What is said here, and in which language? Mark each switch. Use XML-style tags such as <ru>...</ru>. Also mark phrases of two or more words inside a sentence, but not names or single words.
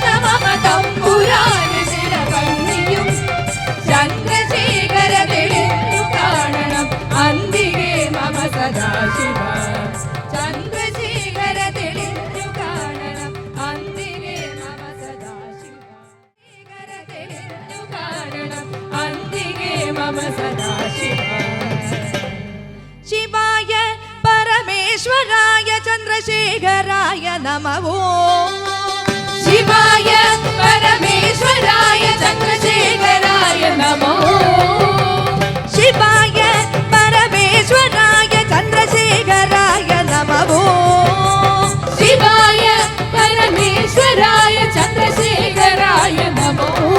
<ml>മമ തമ്പുരാന ശിരകണ്ണിയും ചന്ദ്രശേഖര തെളിഞ്ഞു കാണണം അന്തികെ മമ സദാശിവ ചന്ദ്രശേഖര തെളിഞ്ഞു കാണണം അന്തികെ മമ സദാശിവ ശേഖര തെളിഞ്ഞു കാണണം അന്തികെ മമ സദാശിവ</ml> <sa>शिवाय परमेश्वराय चन्द्रशेखराय नमः शिवाय परमेश्वराय चन्द्रशेखराय नमः शिवाय परमेश्वराय चन्द्रशेखराय नमः शिवाय परमेश्वराय चन्द्रशेखराय नमः</sa>